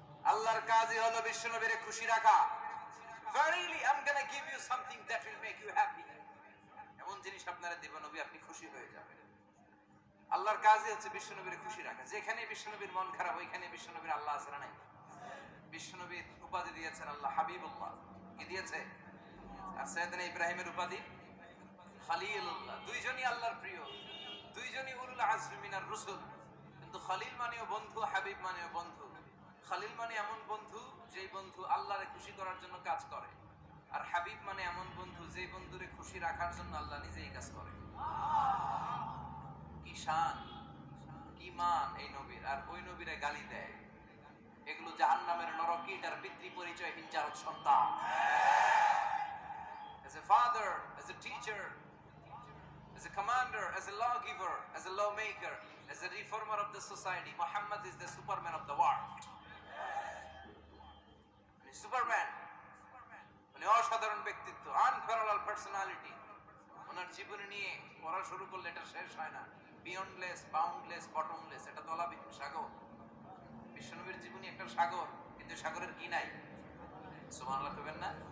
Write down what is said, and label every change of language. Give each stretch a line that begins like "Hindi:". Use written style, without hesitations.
Bangla: আল্লাহর কাজই হলো বিশ্বনবীরে খুশি রাখা।
English: Verily I'm gonna give you something that will make you happy,
Bangla: এমন জিনিস আপনারে দেব নবী, আপনি খুশি হয়ে যাবেন। আল্লাহর কাজই হচ্ছে বিশ্বনবীর খুশি রাখা। যেখানে বিশ্বনবীর মন খারাপ, ওইখানে বিশ্বনবীর আল্লাহ আছে না নাই? বিশ্বনবীর উপাধি দিয়েছেন আল্লাহ হাবিবুল্লাহ। কি দিয়েছে? আর সাইয়েদনা ইব্রাহিমের উপাধি খলিলুল্লাহ। দুইজনই আল্লাহর প্রিয়, দুইজনই
Arabic: উলুল আজমি মিনার রাসূল।
Bangla: কিন্তু খলিল মানেও বন্ধু, হাবিব মানেও বন্ধু। খলিল মানে এমন বন্ধু যেই বন্ধু আল্লাহরে খুশি করার জন্য কাজ করে, আর হাবিব মানে এমন বন্ধু যেই বন্ধুরে খুশি রাখার জন্য আল্লাহ নিজেই কাজ করে। কি শান, কি মান এই নবীর, আর ওই নবীরে গালি দেয়। এগুলো জাহান্নামের নরকীটার পিতৃ পরিচয়হীন জারদ সন্তান।
English: As a father, as a teacher, as a commander, as a lawgiver, as a lawmaker, as a reformer of the society, Muhammad is the superman of the world.
Bangla: Superman, মানে অসাধারণ ব্যক্তিত্ব, আনপ্যারালাল পার্সোনালিটি। ওনার জীবনী নিয়ে পড়া শুরু করলে এটা শেষ হয় না। বিয়ন্ডলেস, বাউন্ডলেস, বটমলেস, এটা তলাবিহীন সাগর। বিশ্বনবীর জীবনী একটা সাগর, কিন্তু সাগরের কি নাই? সুবহানাল্লাহ কইবেন না?